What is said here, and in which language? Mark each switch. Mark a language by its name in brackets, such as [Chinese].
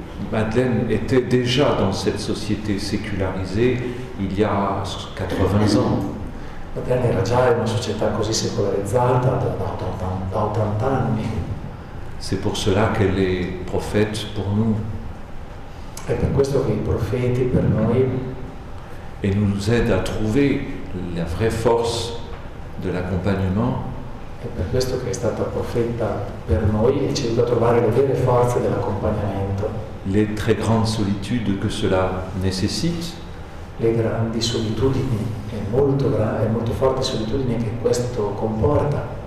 [French] Madeleine était déjà dans cette société sécularisée il y a 80 ans. [Italian] Madeleine era già in una società così secolarizzata da 80 anni. [French] C'est pour cela qu'elle est prophète pour nous [Italian] È per questo che i profeti per noi [French] et nous aide à trouver la vraie force de l'accompagnement. [Italian] è per questo che è stata profeta per noi e ci aiuta a trovare le vere forze dell'accompagnamento, [French] Les très grandes solitudes que cela nécessite, [Italian] le grandi solitudini e molto forti solitudini che questo comporta,